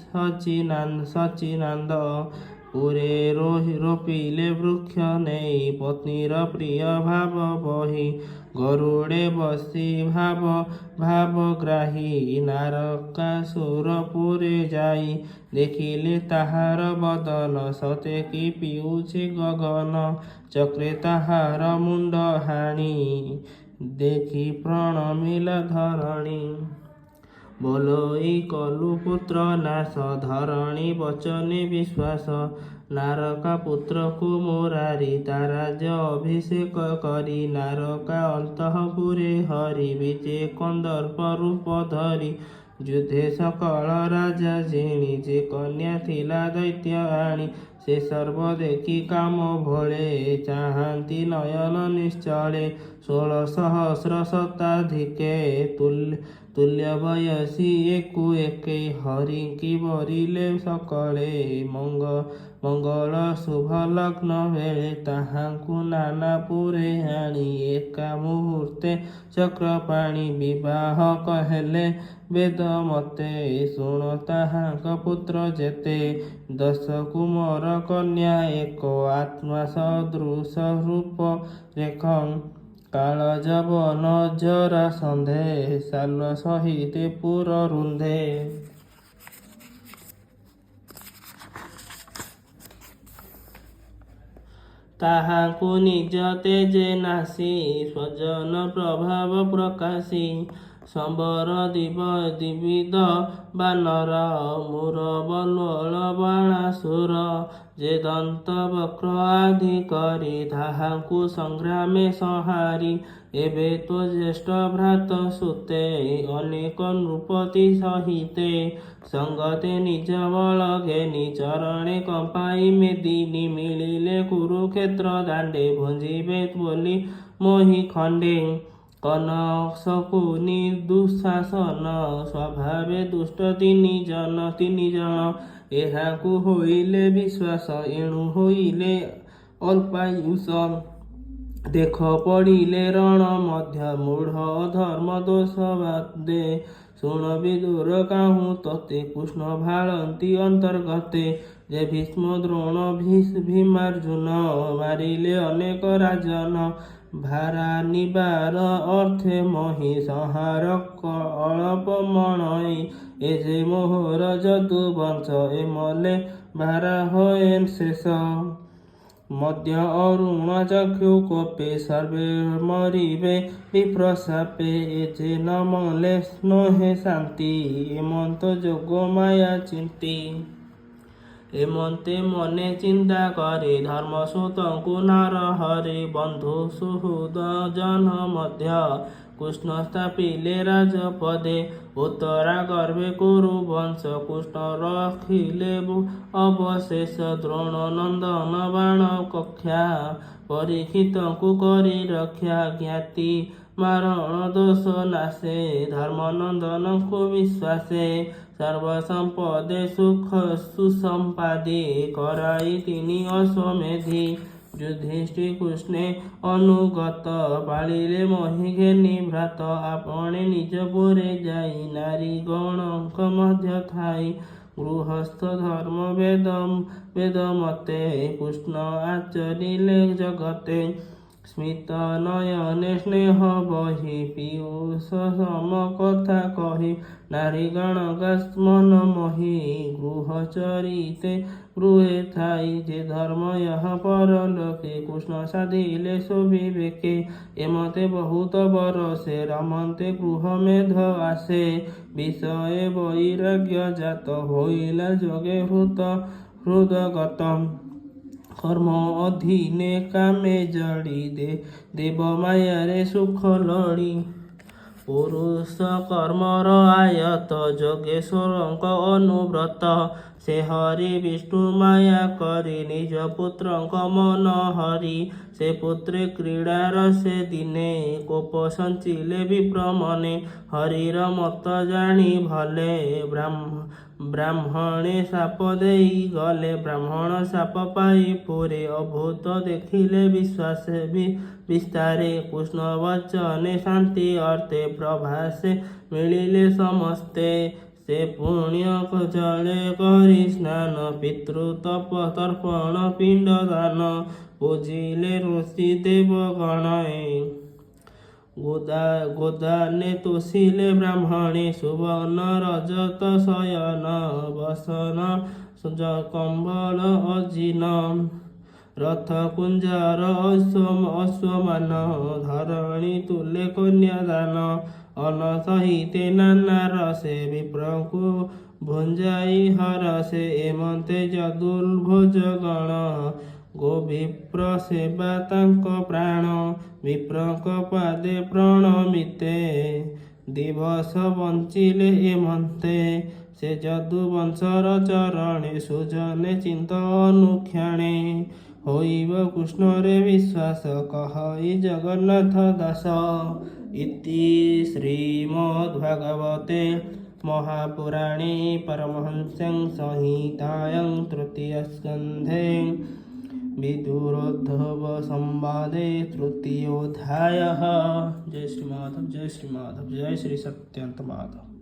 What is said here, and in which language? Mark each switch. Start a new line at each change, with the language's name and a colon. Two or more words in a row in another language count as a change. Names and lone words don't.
Odia: ସଚିନାନ୍ଦ ପୁରେ ରୋପିଲେ ବୃକ୍ଷ ନେଇ ପତ୍ନୀର ପ୍ରିୟ ଭାବ ବହି ଗରୁଡ଼େ ବସି ଭାବଗ୍ରାହୀ ନାରକାସୁରପୁରେ ଯାଇ ଦେଖିଲେ ତାହାର ବଦନ ସତେ କି ପିଉଛି ଗଗନ ଚକ୍ରେ ତାହାର ମୁଣ୍ଡ ହାଣି ଦେଖି ପ୍ରଣମିଲ ଧରଣୀ ବୋଲୋଇ କଲୁ ପୁତ୍ର ନାଶ ଧରଣୀ ବଚନେ ବିଶ୍ୱାସ ନାରକା ପୁତ୍ର କୋ ମୋରାରୀ ତାରାଜ ଅଭିଷେକ କରି ନାରକା ଅନ୍ତପୁରେ ହରି ବିଜୟ କନ୍ଦର୍ପ ରୂପ ଧରି ଯୁଦ୍ଧେ ସକଳ ରାଜା ଜିଣି ଯେ କନ୍ୟା ଥିଲା ଦୈତ୍ୟ ଆଣି ସେ ସର୍ବ ଦେଖି କାମ ଭୋଳେ ଚାହାନ୍ତି ନୟନ ନିଶ୍ଚଳେ 16 ସହସ୍ର ଶତାଧିକେ ତୁଲ୍ୟ ବୟସୀ ଏକୁ ଏକେ ହରି କି ବରିଲେ ସକଳେ ମଙ୍ଗଳ ଶୁଭ ଲଗ୍ନ ବେଳେ ତାହାଙ୍କୁ ନାନାପୁରେ ଆଣି ଏକା ମୁହୂର୍ତ୍ତେ ଚକ୍ରପାଣି ବିବାହ କହଲେ ବେଦ ମତେ ଶୁଣ ତାହାଙ୍କ ପୁତ୍ର ଯେତେ 10 କୁମାର କନ୍ୟା ଏକ ଆତ୍ମା ସଦୃଶ ରୂପ ରେଖଂ କାଳ ଯବନ ଜରା ସନ୍ଧେ ସାଲ ସହିତେ ପୁର ରୁନ୍ଧେ ତାହାଙ୍କୁ ନିଜ ତେଜେ ନାସି ସ୍ୱଜନ ପ୍ରଭାବ ପ୍ରକାଶି ସମ୍ବର ଦିବିଦ ବାନର ମୁର ବଲ୍ୱଲ ବାଣାସୁର ଯେ ଦନ୍ତ ବକ୍ର ଆଦି କରି ତାହାଙ୍କୁ ସଂଗ୍ରାମେ ସଂହାରି ଏବେ ତୋ ଜ୍ୟେଷ୍ଠ ଭ୍ରାତ ସୁତେ ଅନେକ ନୃପତି ସହିତେ ସଙ୍ଗତେ ନିଜ ବଳ ଘେନି ଚରଣେ କମ୍ପାଇ ମେଦିନୀ ମିଳିଲେ କୁରୁକ୍ଷେତ୍ର ଦାଣ୍ଡେ ଭୁଞ୍ଜିବେ ବୋଲି ମୋହି ଖଣ୍ଡେ କନକଶକୁନି ଦୁଃଶାସନ ସ୍ୱଭାବେ ଦୁଷ୍ଟ ତିନି ଜନ ଏହାକୁ ହୋଇଲେ ବିଶ୍ୱାସ ଏଣୁ ହୋଇଲେ ଅଳ୍ପାୟୁଷ ଦେଖ ପଡ଼ିଲେ ରଣ ମଧ୍ୟ ମୂଢ଼ ଧର୍ମ ଦୋଷ ବାଦେ ଶୁଣ ବିଦୁର କାହୁ ତତେ କୃଷ୍ଣ ଭାଳନ୍ତି ଅନ୍ତର୍ଗତେ ଯେ ଭୀଷ୍ମ ଦ୍ରୋଣ ଭୀମାର୍ଜୁନ ମାରିଲେ ଅନେକ ରାଜନ ଭାରା ନିବାର ଅର୍ଥେ ମହୀ ସଂହାର ଅଳ୍ପ ମଣଇ ଏ ଯେ ମୋହର ଯଦୁ ବଂଶ ଏ ମଲେ ଭାରା ହୋଏନ ଶେଷ ମଧ୍ୟ ଅରୁଣ ଚକ୍ଷୁ କୋପେ ସର୍ବେ ମରିବେ ବିପ୍ରଶାପେ ଯେ ନ ମଲେ ନହେ ଶାନ୍ତି ଏମନ୍ତ ଯୋଗ ମାୟା ଚିନ୍ତି ଏମନ୍ତେ ମନେ ଚିନ୍ତା କରେ ଧର୍ମସୂତଙ୍କୁ ନାର ହରେ ବନ୍ଧୁ ସୁହୃଦ ଜନ ମଧ୍ୟ କୃଷ୍ଣ ସ୍ଥାପିଲେ ରାଜପଦେ ଉତ୍ତରା ଗର୍ଭେ କୁରୁ ବଂଶ କୃଷ୍ଣ ରଖିଲେ ଅବଶେଷ ଦ୍ରୋଣ ନନ୍ଦନ ବାଣ କକ୍ଷା ପରୀକ୍ଷିତଙ୍କୁ କରି ରକ୍ଷା ଜ୍ଞାତି ମାରଣ ଦୋଷ ନାଶେ ଧର୍ମନନ୍ଦନଙ୍କୁ ବିଶ୍ୱାସେ ସର୍ବସମ୍ପଦେ ସୁଖ ସୁସମ୍ପାଦେ କରାଇ ତିନି ଅଶ୍ୱମେଧି ଯୁଧିଷ୍ଠି କୃଷ୍ଣେ ଅନୁଗତ ପାଳିଲେ ମହୀ ଘେନି ଭ୍ରାତ ଆପଣେ ନିଜ ପୁରେ ଯାଇ ନାରୀ ଗଣକ ମଧ୍ୟ ଥାଇ ଗୃହସ୍ଥ ଧର୍ମ ବେଦ ମତେ କୃଷ୍ଣ ଆଚରିଲେ ଜଗତେ ସ୍ମିତ ନୟନେ ସ୍ନେହ ବହି ପୀୟୂଷ ସମ କଥା କହି ନାରୀ ଗଣଗାସ୍ମନ ମହୀ ଗୃହ ଚରିତେ ଗୃହେ ଥାଇ ଯେ ଧର୍ମ ଯହ ପରଲୋକେ କୃଷ୍ଣ ସାଧିଲେ ସୁବିବେକେ ଏମତେ ବହୁତ ବରଷେ ରମନ୍ତେ ଗୃହ ମେଧ ଆସେ ବିଷୟେ ବୈରାଗ୍ୟ ଜାତ ହୋଇଲା ଯୋଗେ ହୃଦଗତମ କର୍ମ ଅଧୀନେ କାମେ ଜଡ଼ି ଦେବ ମାୟାରେ ସୁଖ ଲଡ଼ି ପୁରୁଷ କର୍ମର ଆୟତ ଯୋଗେଶ୍ୱରଙ୍କ ଅନୁବ୍ରତ ସେ ହରି ବିଷ୍ଣୁ ମାୟା କରି ନିଜ ପୁତ୍ରଙ୍କ ମନ ହରି ସେ ପୁତ୍ରେ କ୍ରୀଡାର ସେ ଦିନେ କୋପ ସଞ୍ଚିଲେ ବିପ୍ରମନେ ହରିର ମତ ଜାଣି ଭଲେ ବ୍ରାହ୍ମଣେ ଶାପ ଦେଇ ଗଲେ ବ୍ରାହ୍ମଣ ଶାପ ପାଇ ପୁରେ ଅଭୂତ ଦେଖିଲେ ବିଶ୍ୱାସ ବିସ୍ତାରେ କୃଷ୍ଣ ବଚନେ ଶାନ୍ତି ଅର୍ଥେ ପ୍ରଭାସେ ମିଳିଲେ ସମସ୍ତେ ସେ ପୁଣ୍ୟ ଜଳେ କରି ସ୍ନାନ ପିତୃତପ ତର୍ପଣ ପିଣ୍ଡ ଦାନ ପୂଜିଲେ ଋଷି ଦେବ ଗଣୟେ ଗୋଦାନେ ତୋଷିଲେ ବ୍ରାହ୍ମଣେ ସୁବର୍ଣ୍ଣ ରଜତ ଶୟନ ବସନ କମ୍ବଳ ଅଜିନ ରଥ କୁଞ୍ଜାର ଅଶ୍ୱମାନ ଧରଣୀ ତୁଳେ କନ୍ୟାଦାନ ଅନସହିତେ ନାନା ରସେ ବିପ୍ରଙ୍କୁ ଭୁଞ୍ଜାଇ ହରଷେ ଏମନ୍ତେ ଯଦୁର୍ଭୁଜ ଗଣ ଗୋବିପ୍ର ସେବା ତାଙ୍କ ପ୍ରାଣ ବିପ୍ରଙ୍କ ପାଦେ ପ୍ରଣମିତେ ଦିବସ ବଞ୍ଚିଲେ ଏମନ୍ତେ ସେ ଯଦୁବଂଶର ଚରଣେ ସୁଜନେ ଚିନ୍ତ ଅନୁକ୍ଷଣେ ହୋଇବ କୃଷ୍ଣରେ ବିଶ୍ୱାସ କହଇ ଜଗନ୍ନାଥ ଦାସ
Sanskrit: इति श्रीमद्भागवते महापुराणे परमहंस्यां संहितायां तृतीयस्कन्धे विदुरोद्धव संवादे तृतीयोऽध्यायः।
Odia: ଜୟ ଶ୍ରୀ ମାଧବ ଜୟ ଶ୍ରୀ ମାଧବ ଜୟ ଶ୍ରୀ ସତ୍ୟନ୍ତ ମାଧବ।